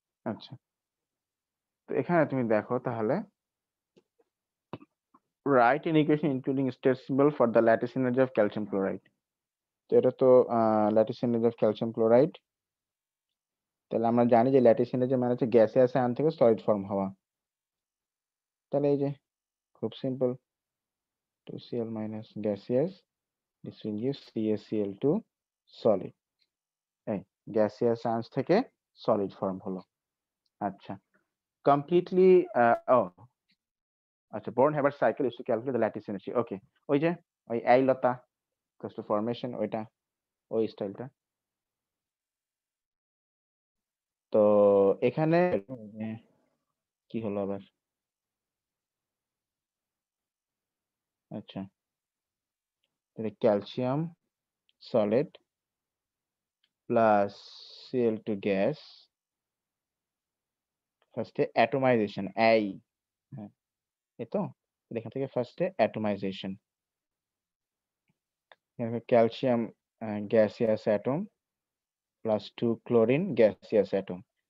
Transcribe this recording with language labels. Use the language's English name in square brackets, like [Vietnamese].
[Bangla] আচ্ছা, তো এখানে তুমি দেখো তাহলে, [English] write an equation including state symbol for the lattice energy of calcium chloride। [Bangla] তো এটা তো lattice energy of calcium chloride. তাহলে আমরা জানি যে ল্যাটিস এনার্জি মানে হচ্ছে গ্যাসিয়াস আয়ন থেকে সলিড ফর্ম হওয়া। তাহলে এই যে খুব simple, [English] 2Cl minus gaseous, this will give CaCl2 solid। [Bangla] এই গ্যাসিয়াস আয়ন থেকে সলিড ফর্ম হলো। আচ্ছা, কমপ্লিটলি ও আচ্ছা, [English] Born-Haber cycle is to calculate the lattice energy। [Bangla] ওকে, ওই যে ওই এই লতা [English] close to formation, [Bangla] ওইটা ওই স্টাইলটা। তো এখানে কি হলো আবার? আচ্ছা, তাহলে calcium solid plus Cl2 gas, ফার্স্টে অ্যাটমাইজেশন এই, হ্যাঁ এই তো, এখান থেকে ফার্স্টে atomisation, calcium gaseous atom plus 2 chlorine gaseous atom.